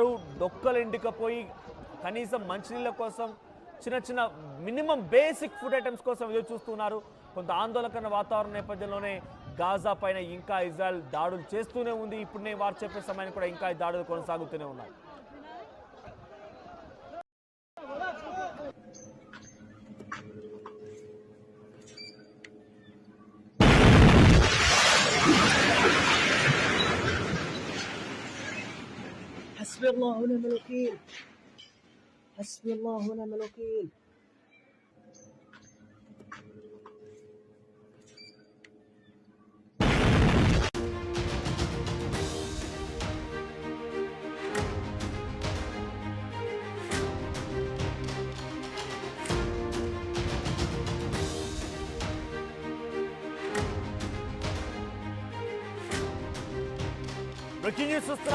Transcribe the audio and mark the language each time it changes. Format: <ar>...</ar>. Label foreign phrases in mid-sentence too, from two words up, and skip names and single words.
<te>డొక్కలు ఎండికపోయి కనీసం మంచినీళ్ళ కోసం, చిన్న చిన్న</te> <en>minimum basic food items</en> <te>కోసం ఎదురు చూస్తున్నారు. కొంత ఆందోళనకరమైన వాతావరణ నేపథ్యంలోనే గాజా పైన ఇంకా ఇజ్రాయెల్ దాడులు చేస్తూనే ఉంది. ఇప్పుడు నేను వారు చెప్పే సమయాన్ని కూడా ఇంకా ఈ దాడులు కొనసాగుతూనే ఉన్నాయి.</te> <ar>حسبي الله ونعم الوكيل حسبي الله ونعم الوكيل</ar> <en>breaking news చూస్తున్నాం.</en>